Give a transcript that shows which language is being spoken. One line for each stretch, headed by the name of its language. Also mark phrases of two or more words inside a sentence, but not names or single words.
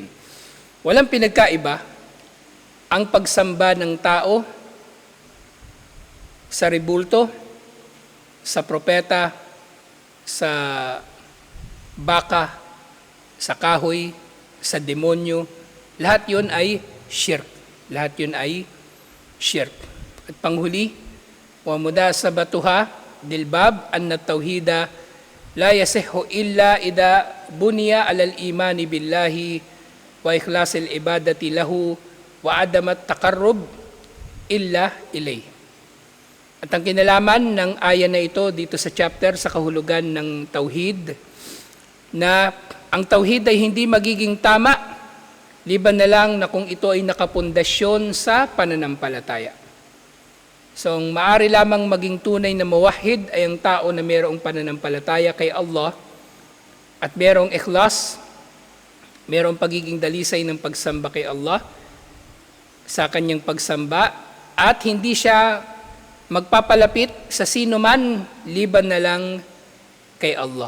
Filipino: Walang pinagkaiba ang pagsamba ng tao sa rebulto, sa propeta, sa baka, sa kahoy, sa demonyo, lahat yun ay shirk. Lahat yun ay shirk. At panghuli,
Arabic: ومناسبتها للباب أن التوحيد لا يصح إلا إذا بني على الإيمان بالله وإخلاص العبادة له وعدم التقرب إلا إليه.
Filipino: At ang kinalaman ng aya na ito dito sa chapter sa kahulugan ng tauhid, na ang tauhid ay hindi magiging tama liban na lang na kung ito ay nakapundasyon sa pananampalataya. So, ang maaari lamang maging tunay na mawahid ay ang tao na mayroong pananampalataya kay Allah at mayroong ikhlas, mayroong pagiging dalisay ng pagsamba kay Allah sa kanyang pagsamba at hindi siya magpapalapit sa sino man liban na lang kay Allah.